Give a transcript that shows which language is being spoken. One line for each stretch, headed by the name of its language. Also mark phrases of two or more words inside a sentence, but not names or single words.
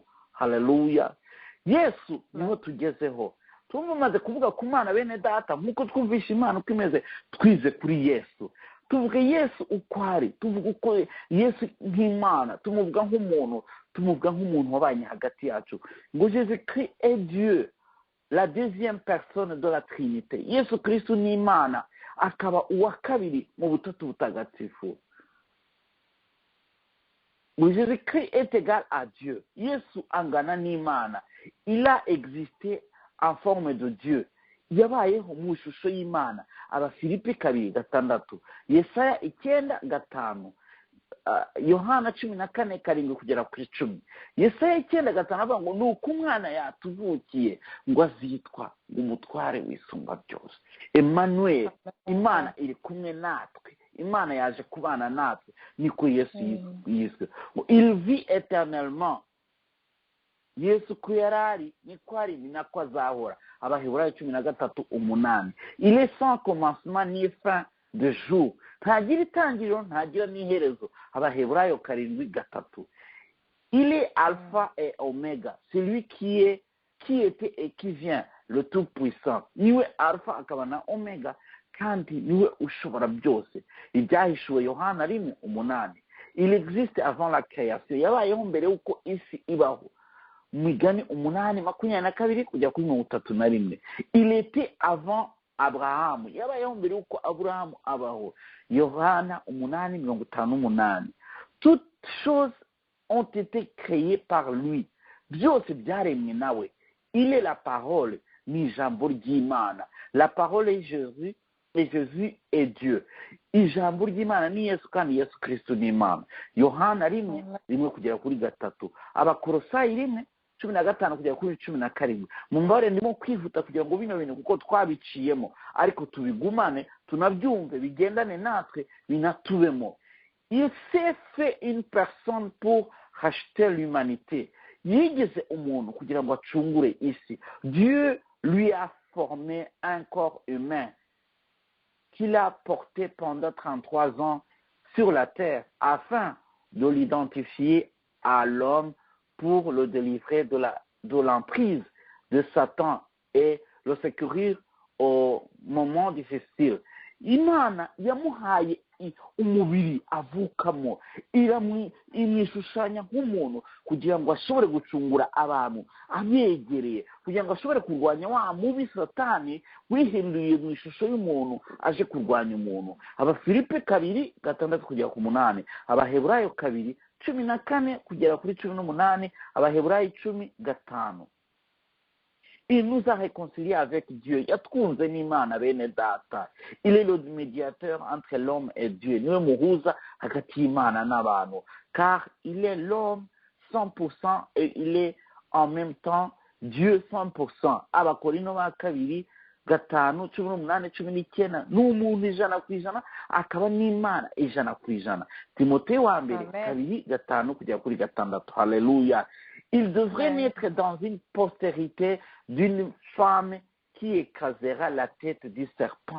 Kinyarwanda: Haleluya. Yesu niho tugezeho. Tumaze kuvuga ku Mana bene data, nkuko twumvisha Imana uko imeze, twize kuri Yesu. Tuvuge Yesu uko ari, tuvuga uko Yesu nk'Imana, tumuvuga nk'umuntu, tumuvuga nk'umuntu wabanye hagati yacu.
French: Ngo Jésus-Christ est Dieu, la deuxième personne de la Trinité.
Kinyarwanda: Yesu Kristo ni Imana, akaba uwa kabiri mu butatu butagatifu.
French: Jésus-Christ est égal à Dieu.
Kinyarwanda: Yesu angana n'Imana.
French: Il a existé en forme de Dieu.
Kinyarwanda: Yabayeho mu ishusho y'Imana. Abafilipi 2:6. Yesaya 9:5. Yohana 14:7-10. Yesaya 9:5 avuga ngo nuko umwana yatuvukiye ngo azitwa umutware w'isumba byose. Emmanuel, Imana iri kumwe natwe. Imana yaje kubana natwe, niko Yesu yiswe.
French: Il vit éternellement.
Kinyarwanda: Yesu ko yarari niko ari, ni nako azahora. Abaheburayo 13:8.
French: Il est sans commencement ni fin de jour.
Kinyarwanda: Ntagira itangiriro, ntagira n'iherezo. Abaheburayo 7:3.
French: Il est alpha et oméga, celui qui était et qui vient, le tout puissant.
Kinyarwanda: Niwe alpha akaba na omega, kandi niwe ushobora byose. Ibyahishuwe Yohana 1:8.
French: Il existe avant la création.
Kinyarwanda: Yabayeho mbere uko isi ibaho. Migani 8:22-31.
French: Il était avant Abraham.
Kinyarwanda: Yabayeho mbere uko Abraham abaho. Yohana 8:58.
French: Toutes choses ont été créées par lui.
Kinyarwanda: Byose byaremwe nawe.
French: Il est la parole,
Kinyarwanda: ni ijambo ry'Imana.
French: La parole est Jésus, et Jésus est Dieu.
Kinyarwanda: Ijambo ry'Imana ni Yesu, kandi Yesu Kristo ni Imana. Yohana 1:1-3. Abakolosayi 1:15-17. Mumbare ndimo kwihuta kugira ngo bino bintu kuko twabiciyemo, ariko tubigumane, tunabyumve, bigendane natwe, binatubemo.
French: Il s'est fait une personne pour racheter l'humanité.
Kinyarwanda: Yigeze umuntu kugira ngo acungure isi.
French: Dieu lui a formé un corps humain qu'il a porté pendant 33 ans sur la terre afin de l'identifier à l'homme pour le délivrer de l'emprise de Satan et le secourir au moment difficile.
Kinyarwanda: Imana yamuhaye umubiri avukamo, imwishushanya nk'umuntu kugira ngo ashobore gucungura abantu abegereye, kugira ngo ashobore kurwanya wa mubi Satani wihinduye mu ishusho y'umuntu aje kurwanya umuntu. Abafilipi 2:6-8. Abaheburayo 2:14-18. Abaheburayo 10:5.
French: Il nous a réconciliés avec Dieu.
Kinyarwanda: Yatwunze n'Imana bene data.
French: Il est le médiateur entre l'homme et Dieu.
Kinyarwanda: Niwe muhuza hagati y'Imana n'abantu.
French: Car il est l'homme 100% et il est en même temps Dieu 100%.
Kinyarwanda: Abakorino 2:5-18-19. N'umuntu 100%, akaba n'Imana 100%. Timoteyo wa mbere 2:5-6. Haleluya.
French: Il devrait naître dans une postérité d'une femme qui écrasera la tête du serpent.